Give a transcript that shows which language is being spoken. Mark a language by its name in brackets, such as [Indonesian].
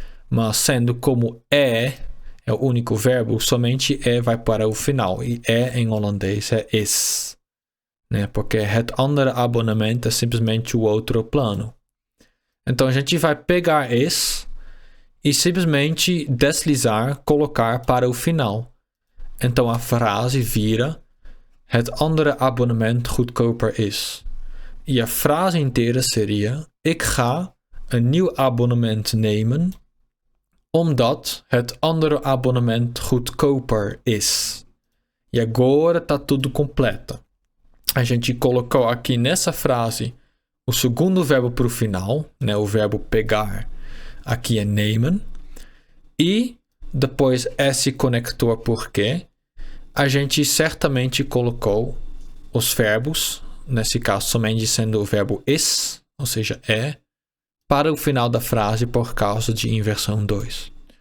[Portuguese] Mas sendo como é o único verbo, somente vai para o final. E em holandês é is. Né? Porque [Dutch] het andere abonnement [Portuguese] é simplesmente o outro plano. Então a gente vai pegar is e simplesmente deslizar, colocar para o final. Então a frase vira [Dutch] het andere abonnement goedkoper is. [Portuguese] E a frase inteira seria [Dutch] ik ga een nieuw abonnement nemen omdat het andere abonnement goedkoper is. [Portuguese] E agora está tudo completo. A gente colocou aqui nessa frase o segundo verbo para o final, né? O verbo pegar aqui é nemen. E depois esse conector porque a gente certamente colocou os verbos, nesse caso somente sendo o verbo is, ou seja, para o final da frase por causa de inversão 2.